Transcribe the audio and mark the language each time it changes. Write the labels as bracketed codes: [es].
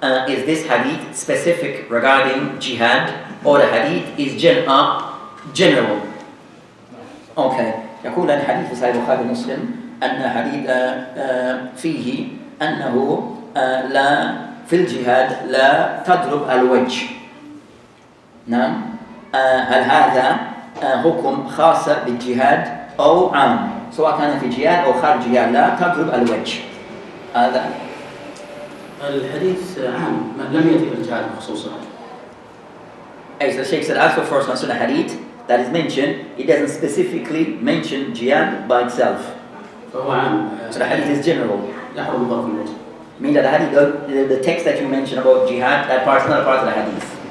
[en] Is this hadith specific regarding jihad or the hadith is general? Okay. [ar] يقول الحديث في صحيح البخاري ومسلم أن حديث فيه أنه لا في الجهاد لا تضرب الوجه. نعم. هل هذا حكم خاص بالجهاد أو عام؟ سواء كان في جهاد أو خارج جهاد لا تضرب الوجه. هذا الحديث عام لم يأتي بالجهاد خصوصا. [en] As the Shaykh said, as for first concerning the hadith that is mentioned, it doesn't specifically mention jihad by itself. [ar] فهو عام. [en] So the hadith is general. [ar] يحرم ضرب الوجه. [en] Meaning that the hadith, the text that you mentioned about jihad, that part is not a part of the hadith.